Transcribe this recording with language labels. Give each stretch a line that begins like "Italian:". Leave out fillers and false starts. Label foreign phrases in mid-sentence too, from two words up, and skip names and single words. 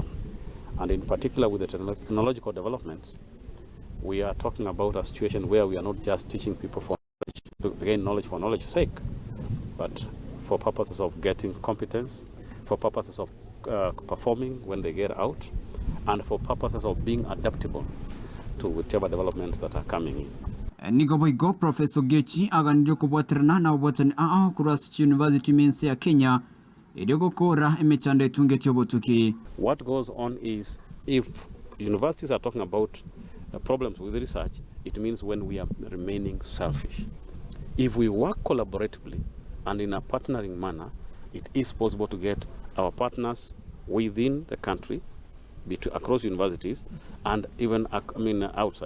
English: And in particular with the technological developments, we are talking about a situation where we are not just teaching people for knowledge, to gain knowledge for knowledge's sake, but for purposes of getting competence, for purposes of performing when they get out, and for purposes of being adaptable to whichever developments that are coming in.
Gusii: Nigo Professor Ogechi aganire kubwatirana na obwatani kurasi University mense ya Kenya edego kora emechando etunge Kiobotuki.
English: What goes on is, if universities are talking about problems with research, it means when we are remaining selfish. If we work collaboratively and in a partnering manner, it is possible to get our partners within the country, across universities, and even outside.